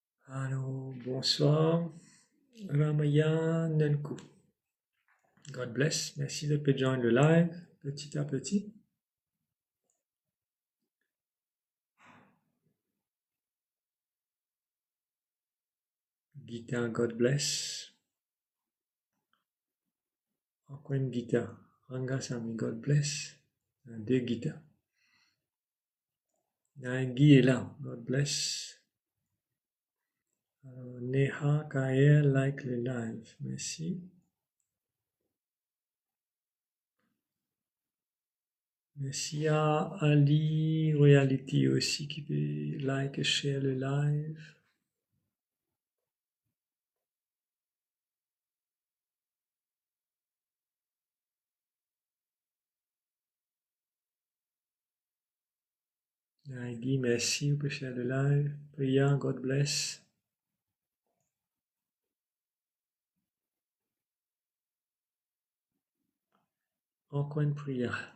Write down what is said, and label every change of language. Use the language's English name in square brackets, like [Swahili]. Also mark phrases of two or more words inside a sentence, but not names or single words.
[French] Alors, bonsoir, Ramaya Nanku. [English] God bless. [French] Merci de joindre le live petit à petit. [English] Gita, God bless. [French] Encore une Gita. [English] Rangasamy, God bless. [French] Deux Gita. Guy est là, [English] God bless. [French] Neha Kael like le live. Merci. Merci à Ali Royalty aussi qui peut like et share le live. Guy, merci, vous pouvez share le live. [English] Priya, God bless. [French] Encore une prière.